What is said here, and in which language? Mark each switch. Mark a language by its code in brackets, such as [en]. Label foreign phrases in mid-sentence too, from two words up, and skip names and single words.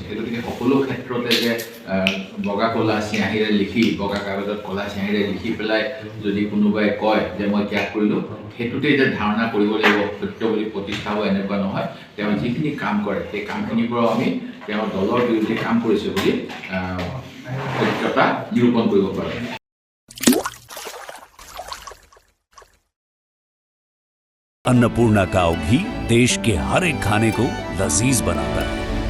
[as] সেই গতিকে সকলো ক্ষেত্ৰতে যে বগা কাগজত ক'লা চিঞাহীৰে লিখি পেলাই যদি কোনোবাই কয় যে মই ত্যাগ কৰিলোঁ, সেইটোতেই যে ধাৰণা কৰিব লাগিব সত্য বুলি প্ৰতিষ্ঠা হ'ব এনেকুৱা নহয়। তেওঁ যিখিনি কাম কৰে সেই কামখিনিৰ পৰাও আমি তেওঁ দলৰ বিৰুদ্ধে কাম কৰিছে বুলি সত্যতা নিৰূপণ কৰিব পাৰোঁ। [hi] अन्नपूर्णा काव घी देश के हर एक खाने को लजीज बनाता है।